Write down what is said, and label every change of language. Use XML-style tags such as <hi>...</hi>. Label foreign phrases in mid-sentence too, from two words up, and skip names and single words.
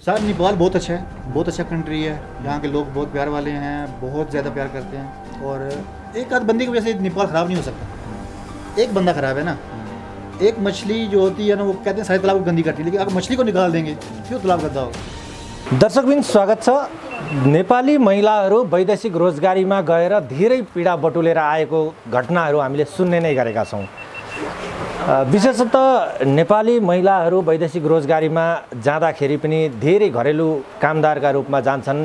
<hi>सर नेपाल बहुत अच्छा है, बहुत अच्छा कंट्री है। यहाँ के लोग बहुत प्यार वाले हैं, बहुत ज़्यादा प्यार करते हैं। और एक आध बंदे की वजह से नेपाल ख़राब नहीं हो सकता। एक बंदा ख़राब है ना, एक मछली जो होती है ना, वो कहते हैं सारे तालाब को गंदी करती है, लेकिन अगर मछली को निकाल देंगे क्यों तालाब गंदा होगा।</hi> <ne>दर्शकबिन स्वागत छ। नेपाली महिलाहरू वैदेशिक रोजगारीमा गएर धेरै पीडा बटुलेर आएको घटनाहरू हामीले सुन्ने नै गरेका छौँ। विशेषतः नेपाली महिलाहरू वैदेशिक रोजगारीमा जाँदाखेरि पनि धेरै घरेलु कामदारका रूपमा जान्छन्।</ne>